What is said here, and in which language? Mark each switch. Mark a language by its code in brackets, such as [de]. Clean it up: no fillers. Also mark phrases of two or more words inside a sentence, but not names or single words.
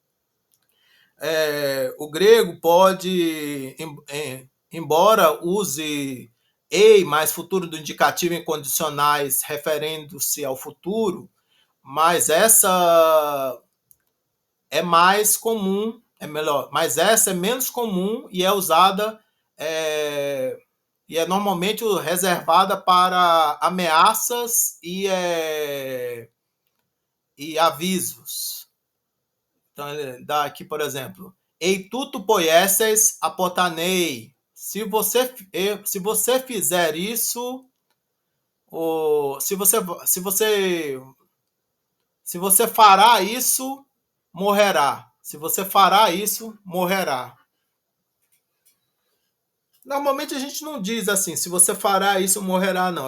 [pt] O grego pode, embora use ei mais futuro do indicativo em condicionais referindo-se ao futuro, mas essa é mais comum, mas essa é menos comum e é usada e é normalmente reservada para ameaças e avisos. Então, dá aqui, por exemplo, [el] εἰ τοῦτο ποιήσεις ἀποθανεῖ. [pt] Se você fizer isso, ou se você fará isso, morrerá. Se você fará isso, morrerá. Normalmente a gente não diz assim, se você fará isso, morrerá, não.